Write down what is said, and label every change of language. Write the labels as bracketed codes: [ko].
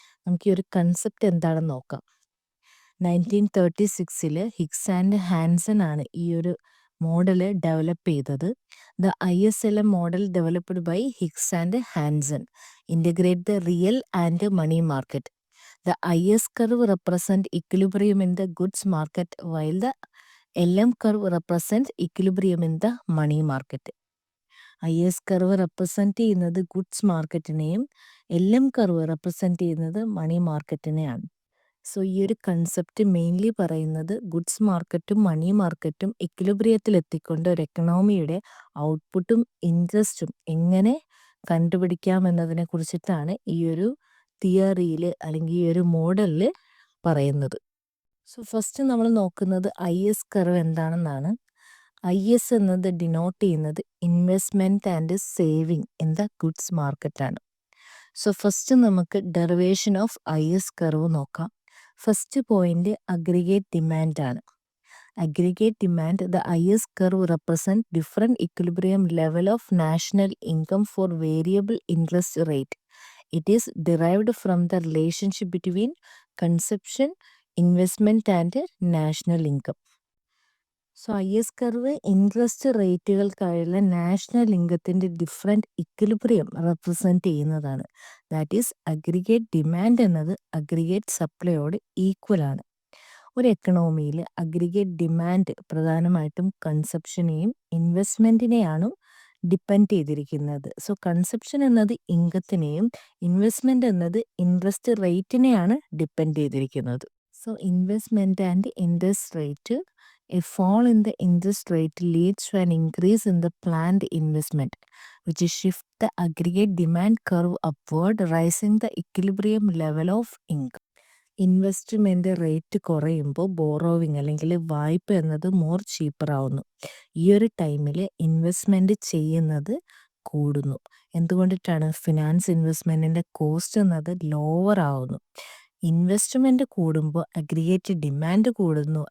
[ml] നമുക്ക് ഈ ഒരു കൺസെപ്റ്റ് എന്താണെന്ന് നോക്കാം. 1936 ഹിഗ്സ് ആൻഡ് ഹാൻസൺ ആണ് ഈ ഒരു മോഡൽ ഡെവലപ്പ് ചെയ്തത്. [en] The ISLM model developed by Hicks and Hansen integrate the real and money market. The IS curve represent equilibrium in the goods market while the LM curve represent equilibrium in the money market. [ml] IS curve represent ചെയ്യുന്നത് goods മാർക്കറ്റിനെയും LM curve represent ചെയ്യുന്നത് മണി മാർക്കറ്റിനെയാണ്. So ഈ ഒരു concept mainly പറയുന്നത് goods മാർക്കറ്റും മണി മാർക്കറ്റും ഇക്വിലിബ്രിയത്തിൽ എത്തിക്കൊണ്ട് ഒരു എക്കണോമിയുടെ ഔട്ട്പുട്ടും ഇൻട്രസ്റ്റും എങ്ങനെ കണ്ടുപിടിക്കാം എന്നതിനെ കുറിച്ചിട്ടാണ് ഈ ഒരു തിയറിയിൽ അല്ലെങ്കിൽ ഈ ഒരു മോഡലിൽ പറയുന്നത്. സോ ഫസ്റ്റ് നമ്മൾ നോക്കുന്നത് IS കർവ് എന്താണെന്നാണ്. IS എന്നത് ഡിനോട്ട് ചെയ്യുന്നത് investment and saving in the goods മാർക്കറ്റാണ്. സോ ഫസ്റ്റ് നമുക്ക് ഡെറിവേഷൻ ഓഫ് IS കർവ് നോക്കാം. ഫസ്റ്റ് പോയിന്റ് അഗ്രിഗേറ്റ് ഡിമാൻഡ് ആണ്. [en] Aggregate demand, the IS curve represent different equilibrium level of national income for variable interest rate. It is derived from the relationship between consumption, investment and national income. [ml] So IS curve interest റേറ്റുകൾക്കായുള്ള national ഇൻകത്തിൻ്റെ different equilibrium represent ചെയ്യുന്നതാണ്. That is aggregate demand എന്നത് aggregate സപ്ലൈയോട് ഈക്വലാണ്. ഒരു എക്കണോമിയിൽ aggregate demand പ്രധാനമായിട്ടും കൺസപ്ഷനെയും ഇൻവെസ്റ്റ്മെൻറ്റിനെയാണ് depend ചെയ്തിരിക്കുന്നത്. So consumption എന്നത് ഇൻകത്തിനെയും investment എന്നത് interest റേറ്റിനെയാണ് depend ചെയ്തിരിക്കുന്നത്. [en] So investment and interest rate, a fall in the interest rate leads to an increase in the planned investment, which shift the aggregate demand curve upward, raising the equilibrium level of income. [ml] Investment rate കുറയുമ്പോൾ borrowing അല്ലെങ്കിൽ വായ്പ എന്നത് more cheaper ആവുന്നു. ഈ ഒരു ടൈമിൽ investment ചെയ്യുന്നത് കൂടുന്നു. എന്തുകൊണ്ടിട്ടാണ്? ഫിനാൻസ് ഇൻവെസ്റ്റ്മെൻറ്റിൻ്റെ കോസ്റ്റ് എന്നത് ലോവർ ആവുന്നു. ഇൻവെസ്റ്റ്മെൻറ്റ് കൂടുമ്പോൾ അഗ്രിഗേറ്റ് ഡിമാൻഡ് കൂടുന്നു.